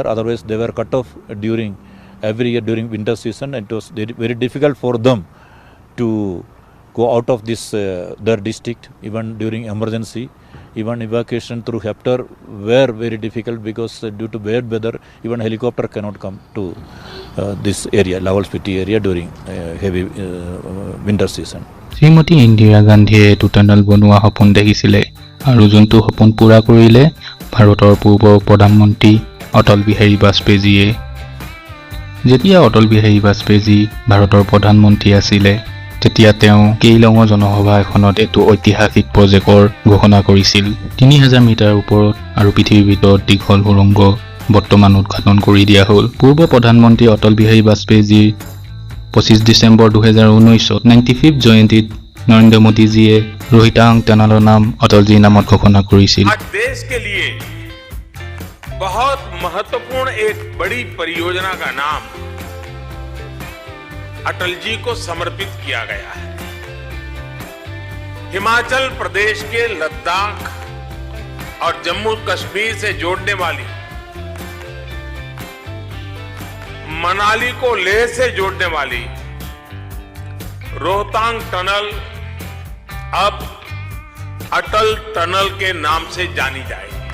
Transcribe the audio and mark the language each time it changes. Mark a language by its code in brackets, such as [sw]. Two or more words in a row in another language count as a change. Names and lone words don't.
[en] Otherwise, they were cut off every year during winter season, and it was very difficult for them to go out of this their district even during emergency. Even evacuation through Heptar were very difficult because due to bad weather, even helicopter cannot come to this area, Lahaul Spiti area, during heavy winter season. [as] শ্ৰীমতী ইন্দিৰা গান্ধীয়ে এইটো টানেল বনোৱা সপোন দেখিছিলে আৰু যোনটো সপোন পূৰা কৰিলে ভাৰতৰ পূৰ্ব প্ৰধানমন্ত্ৰী অটল বিহাৰী বাজপেয়ীয়ে। যেতিয়া অটল বিহাৰী বাজপেয়ী ভাৰতৰ প্ৰধানমন্ত্ৰী আছিলে তেতিয়া তেওঁ কেইলঙৰ জনসভা এখনত এইটো ঐতিহাসিক প্ৰজেক্টৰ ঘোষণা কৰিছিল। 3000 মিটাৰ ওপৰত আৰু পৃথিৱীৰ ভিতৰত দীঘল সুৰংগ বৰ্তমান উদ্ঘাটন কৰি দিয়া হ'ল। পূৰ্ব প্ৰধানমন্ত্ৰী অটল বিহাৰী বাজপেয়ীৰ 25 ডিচেম্বৰ 2019 95 জয়ন্তীত নৰেন্দ্ৰ মোদী জী ৰোহতাং টানেল নাম অটল জী নামত ঘোষণা কৰিছিল। [hi] आज देश के लिए बहुत महत्वपूर्ण एक बड़ी परियोजना का नाम अटल जी को समर्पित किया गया है। हिमाचल प्रदेश के लद्दाख और जम्मू कश्मीर से जोड़ने वाली, मनाली को लेह से जोड़ने वाली रोहतांग टनल अब अटल टनल के नाम से जानी जाएगी।